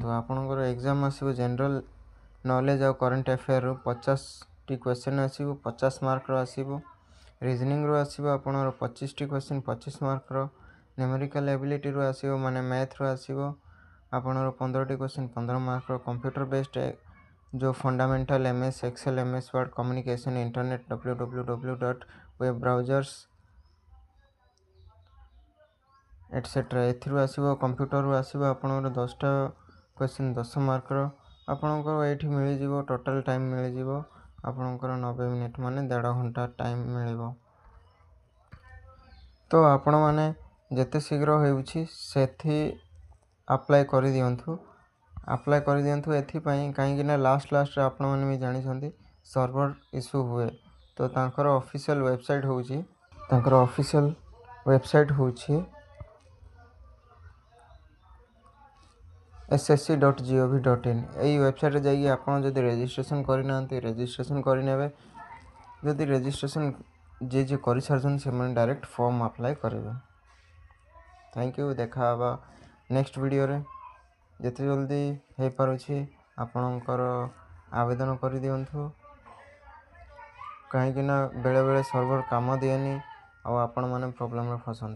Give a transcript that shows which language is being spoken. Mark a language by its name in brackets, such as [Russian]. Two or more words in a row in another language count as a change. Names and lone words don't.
[Odia] ଆପଣଙ୍କର ଏକ୍ଜାମ୍ ଆସିବ [English] general knowledge [Odia] ଆଉ [English] current affairsରୁ [Odia] 50ଟି କ୍ୱେଶ୍ଚନ୍ ଆସିବ, 50 ମାର୍କର ଆସିବ। ରିଜନିଂରୁ ଆସିବ ଆପଣଙ୍କର 25ଟି କ୍ୱେଶ୍ଚନ୍ 25 ମାର୍କର। [English] numerical abilityରୁ [Odia] ଆସିବ ମାନେ ମ୍ୟାଥ୍ରୁ ଆସିବ ଆପଣଙ୍କର 15ଟି କ୍ୱେଶ୍ଚନ୍ 15 ମାର୍କର। [English] computer based ଯେଉଁ fundamental MS Excel MS Word communication internet www.web browsers etcetera [Odia] ଏଥିରୁ ଆସିବ। କମ୍ପ୍ୟୁଟରରୁ ଆସିବ ଆପଣଙ୍କର 10ଟା କ୍ୱେଶ୍ଚନ୍ 10 ମାର୍କର। ଆପଣଙ୍କର ଏଇଠି ମିଳିଯିବ [English] total time [Odia] ମିଳିଯିବ ଆପଣଙ୍କର 90 ମିନିଟ୍ ମାନେ 1.5 ଘଣ୍ଟା ଟାଇମ୍ ମିଳିବ। ତ ଆପଣମାନେ ଯେତେ ଶୀଘ୍ର ହେଉଛି ସେଠି ଆପ୍ଲାଏ କରିଦିଅନ୍ତୁ ଏଥିପାଇଁ କାହିଁକିନା ଲାଷ୍ଟରେ ଆପଣମାନେ ବି ଜାଣିଛନ୍ତି [English] server issue [Odia] ହୁଏ। ତ ତାଙ୍କର [English] official website [Odia] ହେଉଛି ssc.gov.in। ଏଇ ୱେବସାଇଟ୍ରେ ଯାଇକି ଆପଣ ଯଦି ରେଜିଷ୍ଟ୍ରେସନ୍ କରିନାହାନ୍ତି ରେଜିଷ୍ଟ୍ରେସନ୍ କରିନେବେ। ଯଦି ରେଜିଷ୍ଟ୍ରେସନ୍ ଯିଏ କରିସାରିଛନ୍ତି ସେମାନେ [English] direct form apply [Odia] କରିବେ। [English] thank you. [Odia] ଦେଖା ହେବା [English] next videoରେ। [Odia] ଯେତେ ଜଲ୍ଦି ହେଇପାରୁଛି ଆପଣଙ୍କର ଆବେଦନ କରିଦିଅନ୍ତୁ କାହିଁକିନା ବେଳେବେଳେ ସର୍ଭର କାମ ଦିଏନି ଆଉ ଆପଣମାନେ ପ୍ରୋବ୍ଲେମରେ ଫସନ୍ତି।